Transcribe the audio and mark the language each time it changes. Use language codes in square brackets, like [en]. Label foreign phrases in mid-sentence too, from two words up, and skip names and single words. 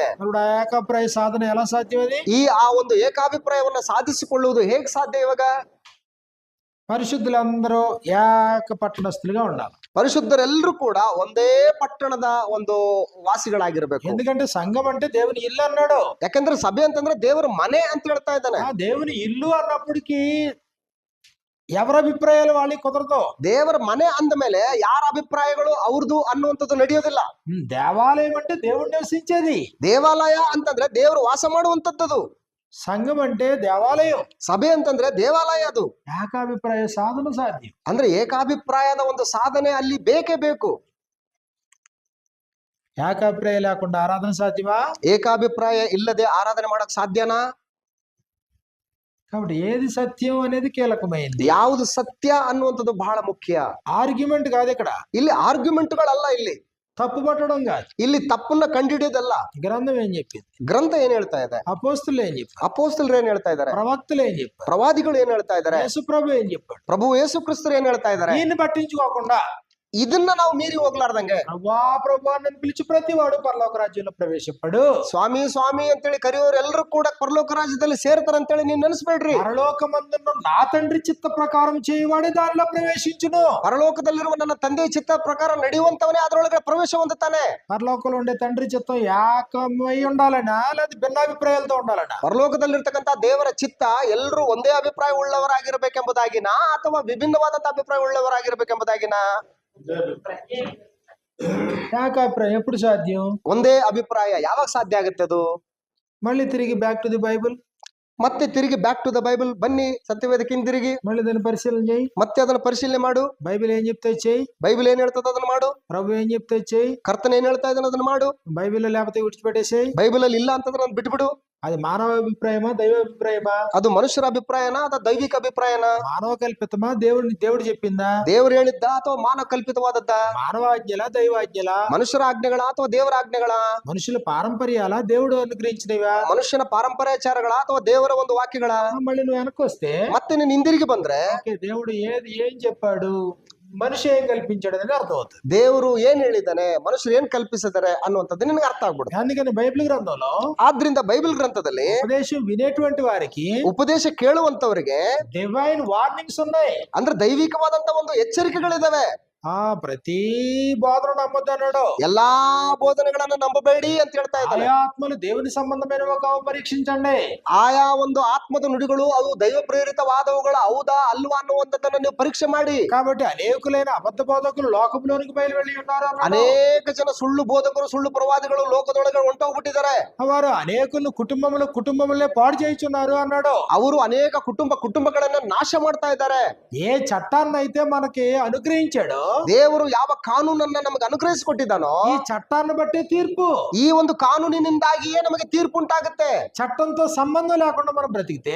[te] ఇప్పుడు ఆ ఏకాభిప్రాయ సాధన ఎలా సాధ్యం? అది [kn] ಆ ಒಂದು ಏಕಾಭಿಪ್ರಾಯವನ್ನ ಸಾಧಿಸಿಕೊಳ್ಳುವುದು ಹೇಗೆ ಸಾಧ್ಯ? ಇವಾಗ [te] పరిశుద్ధులందరూ ఏక పట్టణస్థులుగా ఉండాలి. [kn] ಪರಿಶುದ್ಧರೆಲ್ಲರೂ ಕೂಡ ಒಂದೇ ಪಟ್ಟಣದ ಒಂದು ವಾಸಿಗಳಾಗಿರ್ಬೇಕು. [te] ఎందుకంటే సంఘం అంటే దేవుని ఇల్లు అన్నాడు. [kn] ಯಾಕಂದ್ರೆ ಸಭೆ ಅಂತಂದ್ರೆ ದೇವರ ಮನೆ ಅಂತ ಹೇಳ್ತಾ ಇದ್ದಾನೆ. [te] ఆ దేవుని ఇల్లు అన్నప్పటికీ ఎవరి అభిప్రాయాలు వాళ్ళకి కుదరదు. [kn] ದೇವರ ಮನೆ ಅಂದ ಮೇಲೆ ಯಾರ ಅಭಿಪ್ರಾಯಗಳು ಅವ್ರದ್ದು ಅನ್ನುವಂಥದ್ದು ನಡೆಯೋದಿಲ್ಲ. [te] దేవాలయం అంటే దేవుడు నివసించేది. [kn] ದೇವಾಲಯ ಅಂತಂದ್ರೆ ದೇವರು ವಾಸ ಮಾಡುವಂತದ್ದು. [te] సంఘం అంటే దేవాలయం, [kn] ಸಭೆ ಅಂತಂದ್ರೆ ದೇವಾಲಯ. ಅದು [te] ఏకాభిప్రాయ సాధన సాధ్యం. [kn] ಅಂದ್ರೆ ಏಕಾಭಿಪ್ರಾಯದ ಒಂದು ಸಾಧನೆ ಅಲ್ಲಿ ಬೇಕೇ ಬೇಕು. [te] ఏకాభిప్రాయం లేకుండా ఆరాధన సాధ్యమా? [kn] ಏಕಾಭಿಪ್ರಾಯ ಇಲ್ಲದೆ ಆರಾಧನೆ ಮಾಡಕ್ ಸಾಧ್ಯನಾ? [te] కాబట్టి ఏది సత్యం అనేది కీలకమైంది. [kn] ಯಾವುದು ಸತ್ಯ ಅನ್ನುವಂಥದ್ದು ಬಹಳ ಮುಖ್ಯ. [te] ఆర్గ్యుమెంట్ కాదు ఇక్కడ, [kn] ಇಲ್ಲಿ ಆರ್ಗ್ಯುಮೆಂಟ್ಗಳಲ್ಲ, ಇಲ್ಲಿ [te] తప్పు పట్టడం కాదు, [kn] ಇಲ್ಲಿ ತಪ್ಪನ್ನ ಕಂಡಿಡಿಯೋದಲ್ಲ. [te] గ్రంథం ఏం చెప్పింది, [kn] ಗ್ರಂಥ ಏನ್ ಹೇಳ್ತಾ ಇದೆ, [te] అపోస్తులు ఏం చెప్పారు, [kn] ಅಪೋಸ್ತಲರು ಏನ್ ಹೇಳ್ತಾ ಇದ್ದಾರೆ, [te] ప్రవక్తలు ఏం చెప్పారు, [kn] ಪ್ರವಾದಿಗಳು ಏನ್ ಹೇಳ್ತಾ ಇದ್ದಾರೆ, [te] యేసు ప్రభు ఏం చెప్పాడు, [kn] ಪ್ರಭು ಯೇಸು ಕ್ರಿಸ್ತರು ಏನ್ ಹೇಳ್ತಾ ಇದ್ದಾರೆ. [te] దీన్ని పట్టించుకోకుండా [kn] ಇದನ್ನ ನಾವು ಮೀರಿ ಹೋಗ್ಲಾರ್ದಂಗೆ [te] ప్రభా నన్ను పిలిచి ప్రతి వాడు పరలోక రాజ్యంలో ప్రవేశిస్తాడు. [kn] ಸ್ವಾಮಿ ಸ್ವಾಮಿ ಅಂತೇಳಿ ಕರೆಯೋರೆಲ್ಲರೂ ಕೂಡ ಪರಲೋಕ ರಾಜ್ಯದಲ್ಲಿ ಸೇರ್ತಾರಂತೇಳಿ ನೀವ್ ನೆನೆಸ್ಬೇಡ್ರಿ. [te] పరలోకమందున్న నా తండ్రి చిత్త ప్రకారం చేయవాడే దానిలో ప్రవేశించును. [kn] ಪರಲೋಕದಲ್ಲಿರುವ ನನ್ನ ತಂದೆ ಚಿತ್ತ ಪ್ರಕಾರ ನಡೆಯುವಂತವನೇ ಅದರೊಳಗೆ ಪ್ರವೇಶ ಹೊಂದುತ್ತಾನೆ. [te] పరలోకంలో ఉండే తండ్రి చిత్తం ఏకమై ఉండాలనా లేదా భిన్నాభిప్రాయాలతో ఉండాలనా? [kn] ಪರಲೋಕದಲ್ಲಿರ್ತಕ್ಕಂಥ ದೇವರ ಚಿತ್ತ ಎಲ್ಲರೂ ಒಂದೇ ಅಭಿಪ್ರಾಯ ಉಳ್ಳವರಾಗಿರ್ಬೇಕೆಂಬುದಾಗಿನಾ ಅಥವಾ ವಿಭಿನ್ನವಾದಂತ ಅಭಿಪ್ರಾಯ ಉಳ್ಳವರಾಗಿರ್ಬೇಕೆಂಬುದಾಗಿನಾ? [te] ఏకాభిప్రాయం ఎప్పుడు సాధ్యం? [kn] ಒಂದೇ ಅಭಿಪ್ರಾಯ ಯಾವಾಗ ಸಾಧ್ಯ ಆಗುತ್ತೆ ಅದು? [te] మళ్ళీ తిరిగి [en] back to the Bible, [kn] ಮತ್ತೆ ತಿರುಗಿ [en] back to the Bible [kn] ಬನ್ನಿ, ಸತ್ಯವೇದಕ್ಕೆ ಹಿಂದಿರುಗಿ [te] మళ్ళీ దాన్ని పరిశీలన చేయి. [kn] ಮತ್ತೆ ಅದನ್ನ ಪರಿಶೀಲನೆ ಮಾಡು. [te] బైబిల్ ఏం చెప్తే చెయ్యి, [kn] ಬೈಬಲ್ ಏನ್ ಹೇಳ್ತದ ಅದನ್ನ ಮಾಡು. [te] ప్రభు ఏం చెప్తే చెయ్యి, [kn] ಕರ್ತನ ಏನ್ ಹೇಳ್ತಾ ಇದ್ದಾನೆ ಅದನ್ನ ಮಾಡು. [te] బైబిల్ లేకపోతే విడిచిపెట్టేసేయి. [kn] ಬೈಬಲ್ ಅಲ್ಲಿ ಇಲ್ಲ ಅಂತಂದ್ರೆ ಅದನ್ನ ಬಿಟ್ಬಿಡು. [te] అది మానవ అభిప్రాయమా దైవ అభిప్రాయమా? [kn] ಅದು ಮನುಷ್ಯರ ಅಭಿಪ್ರಾಯನಾ ಅಥವಾ ದೈವಿಕ ಅಭಿಪ್ರಾಯನಾ? [te] మానవ కల్పితమా దేవుడు చెప్పిందా? [kn] ದೇವರು ಹೇಳಿದ್ದ ಅಥವಾ ಮಾನವ ಕಲ್ಪಿತವಾದದ್ದ? [te] మానవాజ్ఞల దైవాజ్ఞల? [kn] ಮನುಷ್ಯರ ಆಜ್ಞೆಗಳ ಅಥವಾ ದೇವರ ಆಜ್ಞೆಗಳ? [te] మనుషుల పారంపర్యాల దేవుడు అనుగ్రహించినవా? [kn] ಮನುಷ್ಯನ ಪಾರಂಪರ್ಯಾಚಾರಗಳ ಅಥವಾ ದೇವರ ಒಂದು ವಾಕ್ಯಗಳ? [te] మళ్ళీ నువ్వు వెనక్కి వస్తే [kn] ಮತ್ತೆ ನೀನು ಹಿಂದಿರುಗಿ ಬಂದ್ರೆ [te] ఓకే, దేవుడు ఏం చెప్పాడు, మనిషి ఏం కల్పించాడు అనేది అర్థం అవుతుంది. [kn] ದೇವರು ಏನ್ ಹೇಳಿದ್ದಾನೆ, ಮನುಷ್ಯರು ಏನ್ ಕಲ್ಪಿಸಿದ್ದಾರೆ ಅನ್ನುವಂಥದ್ದು ನಿನಗೆ ಅರ್ಥ ಆಗ್ಬಿಡುತ್ತೆ. [te] అందుకని బైబిల్ గ్రంథంలో [kn] ಆದ್ರಿಂದ ಬೈಬಲ್ ಗ್ರಂಥದಲ್ಲಿ [te] ఉపదేశం వినేటువంటి వారికి [kn] ಉಪದೇಶ ಕೇಳುವಂತವರಿಗೆ [en] divine warnings [te] ఉన్నాయి. [kn] ಅಂದ್ರೆ ದೈವಿಕವಾದಂತ ಒಂದು ಎಚ್ಚರಿಕೆಗಳಿದಾವೆ. [te] ప్రతి బోధన నమ్మొద్దు అన్నాడు. [kn] ಎಲ್ಲಾ ಬೋಧನೆಗಳನ್ನ ನಂಬಬೇಡಿ ಅಂತ ಹೇಳ್ತಾ ಇದ್ದಾನೆ. [te] ఆయా ఆత్మలు దేవుని సంబంధమైనవి కావు పరీక్షించండి. [kn] ಆಯಾ ಒಂದು ಆತ್ಮದ ನುಡಿಗಳು ಅವು ದೈವ ಪ್ರೇರಿತವಾದವುಗಳು ಹೌದಾ ಅಲ್ವಾ ಅನ್ನುವಂಥದ್ದನ್ನ ನೀವು ಪರೀಕ್ಷೆ ಮಾಡಿ. [te] కాబట్టి అనేకులైన అబద్ధ బోధకులు లోకంలోనికి బయలువెళ్ళి ఉన్నారు అన్నాడు. [kn] ಅನೇಕ ಜನ ಸುಳ್ಳು ಬೋಧಕರು ಸುಳ್ಳು ಪ್ರವಾದಿಗಳು ಲೋಕದೊಳಗೆ ಹೊಂಟೋಗ್ಬಿಟ್ಟಿದ್ದಾರೆ. [te] వారు అనేకులు కుటుంబములే పాడు చేయుచున్నారు అన్నాడు. [kn] ಅವರು ಅನೇಕ ಕುಟುಂಬಗಳನ್ನ ನಾಶ ಮಾಡ್ತಾ ಇದ್ದಾರೆ. [te] ఏ చట్టాన్ని అయితే మనకి అనుగ్రహించాడో, [kn] ದೇವರು ಯಾವ ಕಾನೂನನ್ನ ನಮಗೆ ಅನುಗ್ರಹಿಸಿಕೊಟ್ಟಿದ್ದಾನೋ [te] ఈ చట్టాన్ని బట్టి తీర్పు. [kn] ಈ ಒಂದು ಕಾನೂನಿನಿಂದಾಗಿಯೇ ನಮಗೆ ತೀರ್ಪು ಉಂಟಾಗುತ್ತೆ. [te] చట్టంతో సంబంధం లేకుండా మనం బ్రతికితే,